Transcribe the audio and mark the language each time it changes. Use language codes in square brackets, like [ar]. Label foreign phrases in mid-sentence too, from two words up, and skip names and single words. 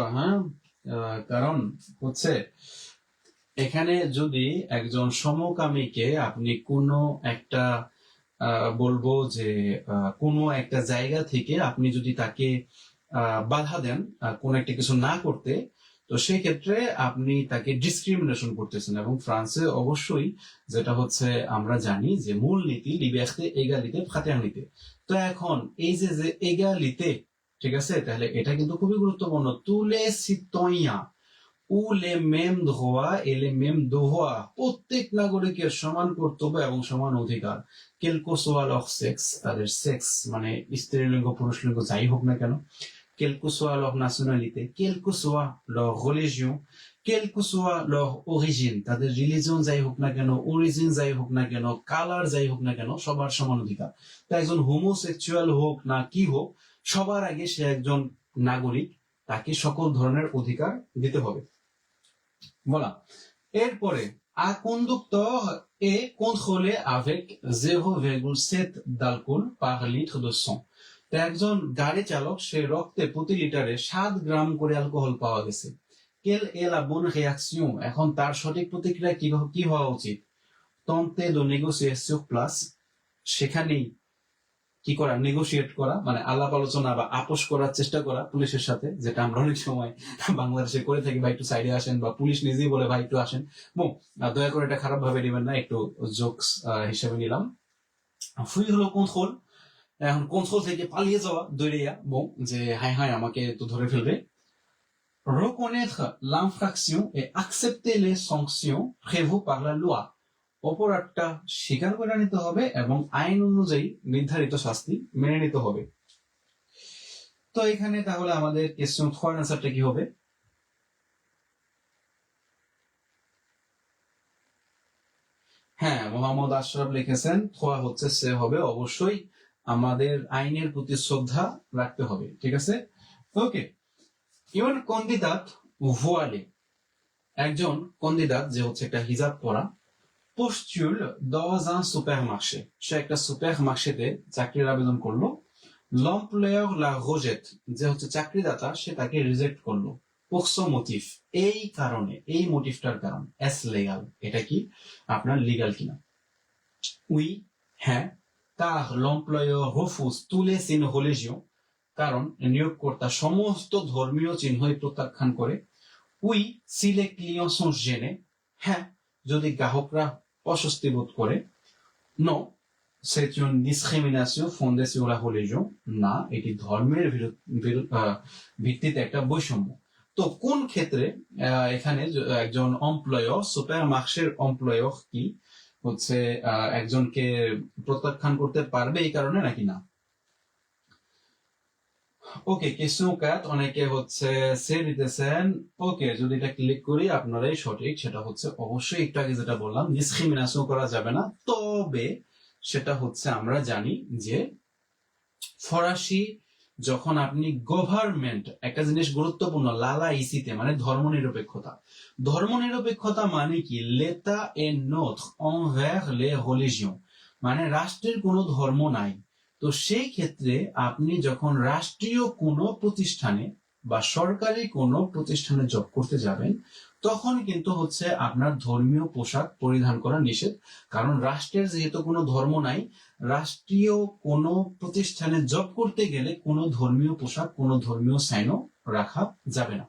[bn] হ্যাঁ, কারণ হচ্ছে এখানে যদি একজন সমকামীকে আপনি কোনো একটা বলবো যে কোনো একটা জায়গা থেকে আপনি যদি তাকে বাধা দেন কোন একটা কিছু না করতে, তো সেই ক্ষেত্রে আপনি তাকে ডিসক্রিমিনেশন করতেছেন। এবং ফ্রান্সে অবশ্যই যেটা হচ্ছে আমরা জানি যে মূল নীতি [fr] liberté égalité fraternité. [bn] তো এখন এই যে এগালিতে ঠিক আছে, তাহলে এটা কিন্তু খুবই গুরুত্বপূর্ণ। [fr] tous les citoyens ou les mêmes droits et les mêmes devoirs, [bn] প্রত্যেক নাগরিকের সমান কর্তব্য এবং সমান অধিকার, [fr] quel que soit leur sexe, [bn] তাদের সেক্স মানে স্ত্রীলিঙ্গ পুরুষলিঙ্গ যাই হোক না কেন, [fr] quelle que soit leur nationalité, quelle que soit leur religion, quelle que soit leur origine, [bn] তাদের রিলিজিয়ন যাই হোক না কেন, অরিজিন যাই হোক না কেন, কালার যাই হোক না কেন, সবার সমান অধিকার। তাই একজন হোমোসেক্সুয়াল হোক না কি হোক, সবার আগে সে একজন নাগরিক, তাকে সকল ধরনের অধিকার দিতে হবে। [fr] Voilà. এরপরে un conducteur est contrôlé avec 0,7 d'alcool par litre de sang. [bn] তো একজন গাড়ি চালক সে রক্তে প্রতি লিটারে 7 গ্রাম করে অ্যালকোহল পাওয়া গেছে। [fr] quelle est la bonne réaction? [bn] এখন তার সঠিক প্রতিক্রিয়া কি হওয়া উচিত? [fr] tenter de négocier sur place, [bn] সেখানেই কি করা, নেগোশিয়েট করা মানে আলাপ আলোচনা বা আপোষ করার চেষ্টা করা পুলিশের সাথে, যেটা আমরা অনেক সময় বাংলাদেশে করে থাকি, ভাই একটু সাইডে আসেন, বা পুলিশ নিজেই বলে ভাই একটু আসেন। দয়া করে এটা খারাপ ভাবে নেবেন না, একটু জোকস হিসেবে নিলাম। ফুই হলো কন্ট্রোল, এখন কন্ট্রোল থেকে পালিয়ে যাওয়া, দৌড়িয়া যে হাই হাই আমাকে তো ধরে ফেলবে। [fr] reconnaître l'infraction et accepter les sanctions prévues par la loi, [bn] অপরাধটা স্বীকার করে নিতে হবে এবং আইন অনুযায়ী নির্ধারিত শাস্তি মেনে নিতে হবে। তো এখানে তাহলে আমাদের কোয়েশ্চন 4 অ্যানসারটা কি হবে? হ্যাঁ, মোহাম্মদ আশরাফ লিখেছেন 3 হচ্ছে সে হবে, অবশ্যই আমাদের আইনের প্রতি শ্রদ্ধা রাখতে হবে। ঠিক আছে, ওকে। [fr] une candidate voilée, [bn] একজন কন্দিদাত যে হচ্ছে একটা হিজাব পরা, [fr] postule dans un supermarché, [bn] সে একটা সুপারমার্কেটে চাকরির আবেদন করলো। [fr] l'employeur la rejette, [bn] যে হচ্ছে চাকরিদাতা সে তাকে রিজেক্ট করলো। [fr] pour ce motif, [bn] এই কারণে, এই মোটিভটার কারণ। [fr] est légal, [bn] এটা কি আপনার লিগ্যাল কিনা? [fr] oui, হ্যাঁ, car l'employeur refuse tous les signes religieux, [bn] কারণ নিয়োগকর্তা সমস্ত ধর্মীয় চিহ্নই প্রত্যাখ্যান করে। [fr] oui, si les clients sont gênés, [bn] হ্যাঁ, যদি গ্রাহকরা অস্বস্তি বোধ করে। [fr] non, c'est une discrimination fondée sur la religion, [bn] না, এটি ধর্মের ভিত্তিতে একটা বৈষম্য। তো কোন ক্ষেত্রে এখানে একজন এমপ্লয়ার, সুপার মার্কেটের এমপ্লয়ার কি হচ্ছে একজনকে প্রত্যাখ্যান করতে পারবে এই কারণে নাকি না? ওকে, কোয়েশ্চন 4 অনেকে হচ্ছে সে দিতেছেন। ওকে, যদি এটা ক্লিক করি আপনারাই সঠিক, সেটা হচ্ছে অবশ্যই একটু আগে যেটা বললাম, ডিসক্রিমিনেশন করা যাবে না। তবে সেটা হচ্ছে আমরা জানি যে ফরাসি যখন আপনি গভর্নমেন্ট, একটা জিনিস গুরুত্বপূর্ণ, [fr] la laïcité [bn] মানে ধর্মনিরপেক্ষতা। ধর্মনিরপেক্ষতা মানে কি? [fr] l'état est neutre envers les religions, [bn] মানে রাষ্ট্রের কোনো ধর্ম নাই। তো সেই ক্ষেত্রে আপনি যখন রাষ্ট্রীয় কোনো প্রতিষ্ঠানে বা সরকারি কোনো প্রতিষ্ঠানে জব করতে যাবেন, তখন কিন্তু হচ্ছে আপনার ধর্মীয় পোশাক পরিধান করা নিষেধ। কারণ রাষ্ট্রের যেহেতু কোনো ধর্ম নাই, রাষ্ট্রীয় কোনো প্রতিষ্ঠানে জব করতে গেলে কোনো ধর্মীয় পোশাক, কোনো ধর্মীয় সাইনও রাখা যাবে না।